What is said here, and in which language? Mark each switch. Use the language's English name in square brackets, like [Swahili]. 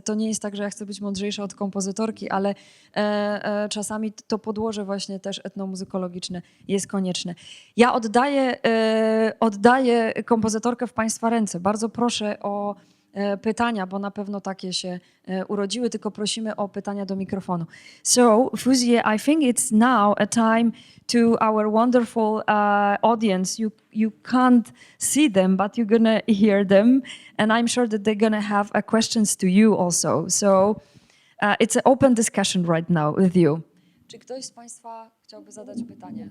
[Polish] To nie jest tak, że ja chcę być mądrzejsza od kompozytorki, ale czasami to podłoże właśnie też etnomuzykologiczne jest konieczne. Ja oddaję kompozytorkę w Państwa ręce. Bardzo proszę o pytania, bo na pewno takie się urodziły, tylko prosimy o pytania do mikrofonu. [English] So, Fozié, I think it's now a time to our wonderful audience. You can't see them, but you're gonna hear them, and I'm sure that they're gonna have questions to you also. So, it's an open discussion right now with you. [Polish] Czy ktoś z Państwa chciałby zadać pytanie?